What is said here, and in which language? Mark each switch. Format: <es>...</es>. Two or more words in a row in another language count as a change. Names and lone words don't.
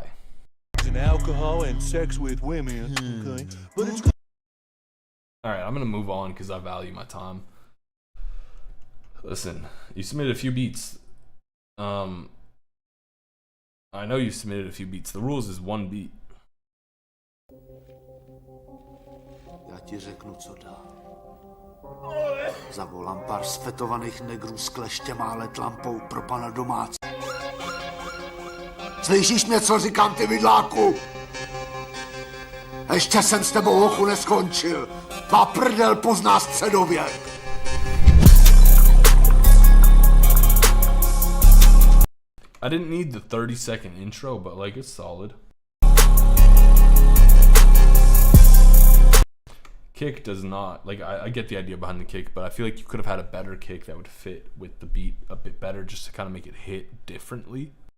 <en>And alcohol and sex with women, okay? But it's... Alright, I'm gonna move on because I value my time. Listen, you submitted a few beats. I know you submitted a few beats. The rules is one beat.</en> <cs>Já ti řeknu, co dál. Zavolám pár svetovaných negrů s kleštěma a let lampou pro pana domácí. Slyšíš mě, co říkám, ty vidláku? Ještě jsem s tebou, hochu, neskončil. Tvá prdel pozná středověk.</cs> <en>I didn't need the 30-second intro, but like it's solid. Kick does not, like I get the idea behind the kick, but I feel like you could have had a better kick that would fit with the beat a bit better, just to kind of make it hit differently.</en>